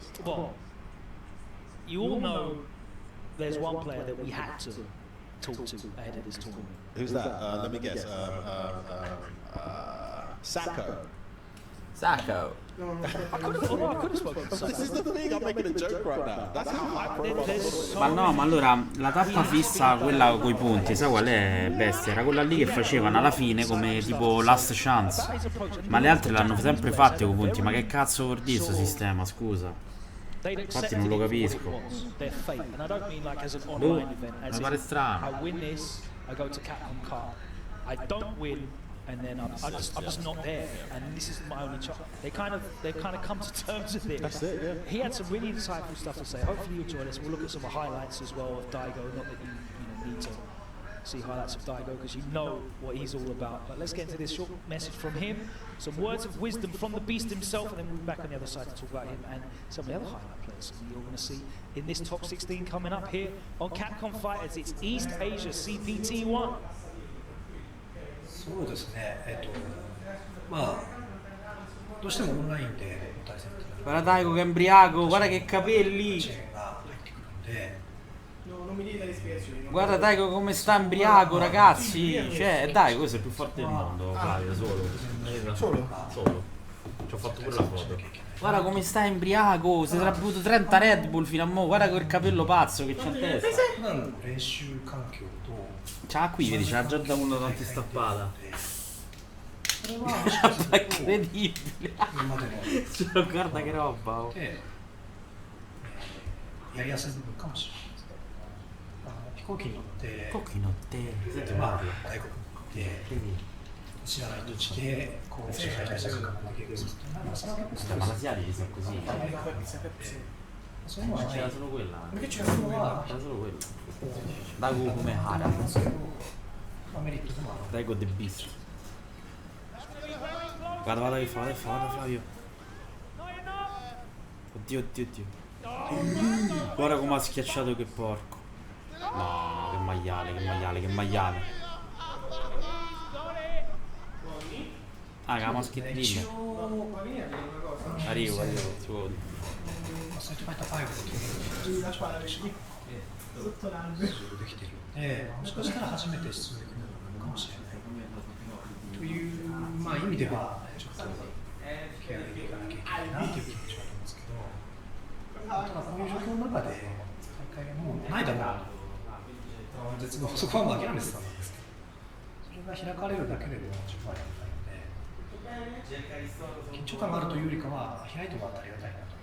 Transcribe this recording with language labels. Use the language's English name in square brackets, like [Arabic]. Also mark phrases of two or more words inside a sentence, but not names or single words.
[English] Well, you all know there's one player that we had to talk to ahead of this tournament. Who's that? Let me guess. Sacco. Sacco. I could have spoken to Sacco. This is the thing, I'm making a joke right now. That's how high profile. [Italian] Ma no, ma allora la tappa fissa, quella coi punti, sai qual è, bestia? Era quella lì che facevano alla fine come tipo [English] last chance. [Italian] Ma le altre l'hanno sempre fatte coi punti, ma che cazzo vuol dire sto sistema, scusa? Infatti non lo capisco. Mi pare strano. [English] And then I'm just not there, and this is my only chance. They kind of come to terms with it. That's it, yeah. He had some really insightful stuff to say. Hopefully you'll join us. We'll look at some highlights as well of Daigo. Not that you need to see highlights of Daigo because you know what he's all about. But let's get into this short message from him, some words of wisdom from the beast himself, and then we'll be back on the other side to talk about him and some of the other highlight players you're going to see in this top 16 coming up here on Capcom Fighters. It's East Asia CPT1. [Japanese] そうですね、まあ、どうしてもオンラインで対戦 [Italian] Guarda Daigo che è embriaco, guarda che capelli! Guarda Daigo come sta embriaco, ragazzi! Cioè, dai, questo è il più forte del mondo, Flavio, solo. Ci ho fatto pure la foto. Guarda come sta embriaco, si sarà bevuto 30 Red Bull fino a mo', guarda quel capello pazzo che c'ha in testa. C'ha qui, vedi, c'ha già da uno tanti stappata. È incredibile. Cioè, guarda che roba. Oh. [Japanese] やりやすい部分かもしれない飛行機に乗って、まあ、外国に行って、知らない土地で、こう、世界大戦が負ける。 [Italian] Ma l'asiatici sono così. C'era solo quella. C'era solo quella. Daigo come Hara. [English] Daigo the Beast. [Italian] Guarda che fa, guarda Flavio. Oddio. Guarda come ha schiacciato, che porco. No, che maiale. Ah, che la maschettina. Arrivo, secondo. [Japanese] ストリートファイター5とできてるので、もしかしたら初めて出場できるのかもしれないという、まあ、意味ではちょっとケアでいかなきゃいけないなという気持ちはありますけど、ただこういう状況の中で大会がもうないだろうと絶望、そこはもう諦めてたんですけど、それが開かれるだけでも十分ありがたいので、緊張感があるというよりかは開いてもらってありがたいなと。